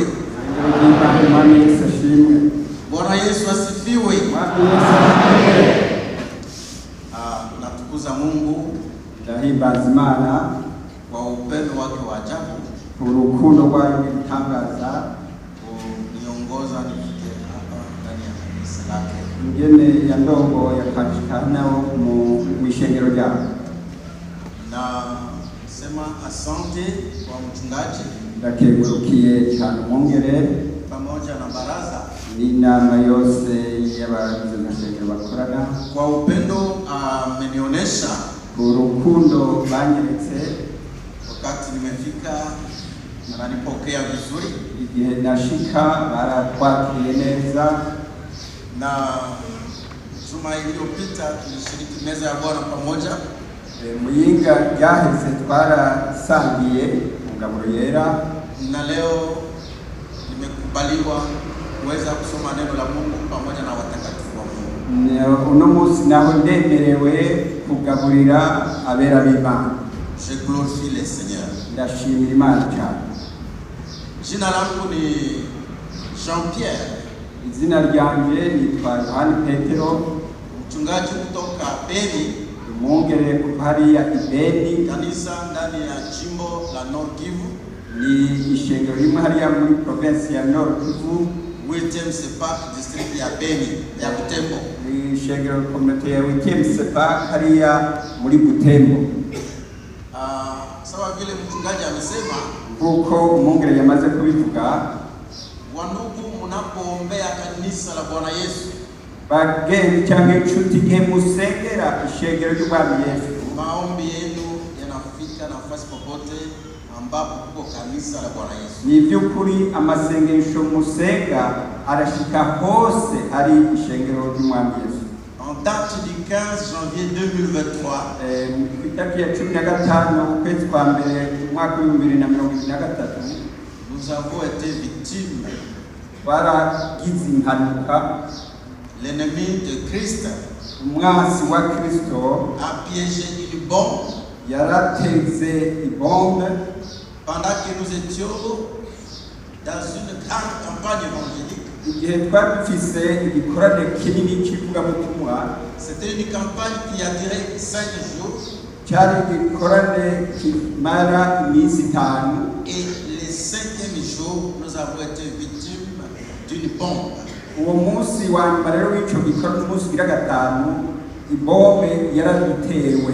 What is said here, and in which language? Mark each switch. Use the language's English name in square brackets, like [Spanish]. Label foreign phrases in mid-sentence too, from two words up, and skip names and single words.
[Rundi] Mwami Yesu ashimwe. [Swahili] Bwana Yesu asifiwe. [Rundi] Mwami Yesu ashimwe. [Swahili] Natukuza Mungu, [Rundi] ndahimbaza Imana [Swahili] kwa upendo wake wa ajabu, [Rundi] urukundo rwayo rw'igitangaza [Swahili] kuniongoza nifike hapa ndani ya kanisa lake. [Rundi] ingene yandongo yakashikana mu ishengero ryawe. [Swahili] Na sema asante kwa mchungaji, [Rundi] ndakengurukiye cyane umwungere [Swahili] pamoja na baraza [Rundi] n'inama yose y'abagize amashengero bakorana, [Swahili] kwa upendo amenionesha, [Rundi] urukundo banyeretse [Swahili] wakati nimefika wananipokea vizuri, [Rundi] igihe nashika baratwakiriye neza. [Swahili] na juma iliyopita tulishiriki meza ya Bwana pamoja. [Rundi] Muyinga ryaheze twarasangiye ngaburo yera, [Swahili] na leo nimekubaliwa kuweza kusoma neno la Mungu pamoja na watakatifu wa Mungu. [Rundi] Uno munsi naho ndemerewe kugaburira abera b'Imana. [French] Je glorifie le Seigneur. [Rundi] Ndashimira Imana cyane. [Swahili] Jina langu ni Jean-Pierre. [Rundi] Izina ryanje nitwa Yohani Petero, [Swahili] mchungaji kutoka Beni, [Rundi] umwungere kuva hariya Beni, [Swahili] kanisa ndani ya jimbo la Nord Kivu, [Rundi] ni ishengero rimwe hariya muri province ya Nord Kivu, [Swahili] Witiem Sepak district ya Beni ya Butembo. [Rundi] ni ishengero community ya Witiem Sepak hariya muri Butembo. [Swahili] Sawa vile mchungaji amesema, [Rundi] kuko umwungere yamaze kubivuga, [Swahili] wandugu, mnapoombea kanisa la Bwana Yesu, [Rundi] bagenzi cyangwa inshuti igihe musengera ishengero ry'Umwami Yesu, [Swahili] maombi yenu yanafika nafasi popote ambapo kuko kanisa la Bwana Yesu. [Rundi] ni by'ukuri amasengesho musenga arashika hose hari ishengero ry'Umwami Yesu. [French] En date du 15 janvier 2023, [Rundi] itariki ya 15 ukwezi kwa mbere umwaka wa 2023, [French] nous avons été victimes. [Rundi] twaragize impanuka. [French] L'ennemi de Christ [Rundi] umwasi wa Kristo [French] a piégé une bombe [Rundi] yarateze ibombe [French] pendant que nous étions dans une grande campagne évangélique. [Rundi] igihe twari dufise igikorane kinini cy'ivugabutumwa. [French] C'était une campagne qui a duré 5 jours. [Rundi] cyari igikorane kimara iminsi 5, [French] et le 5e jour nous avons été victimes d'une bombe. [Rundi] uwo munsi wa nyuma rero w'icyo gikorane, umunsi ugira 5, ibombe yaradutewe.